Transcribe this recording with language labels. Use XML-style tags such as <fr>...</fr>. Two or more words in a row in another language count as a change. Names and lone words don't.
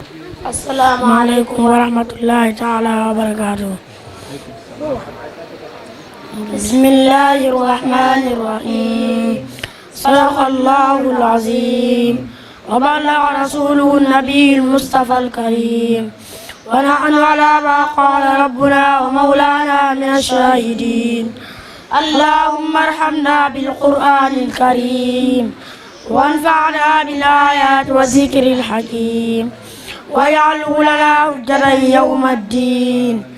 <ar>السلام عليكم ورحمة الله تعالى وبركاته. بسم الله الرحمن الرحيم. صدق الله العظيم وبلغ رسوله النبي المصطفى الكريم ونحن على ما قال ربنا ومولانا من الشاهدين. اللهم ارحمنا بالقرآن الكريم وانفعنا بالآيات والذكر الحكيم واجعله لنا حجة يوم الدين.</ar>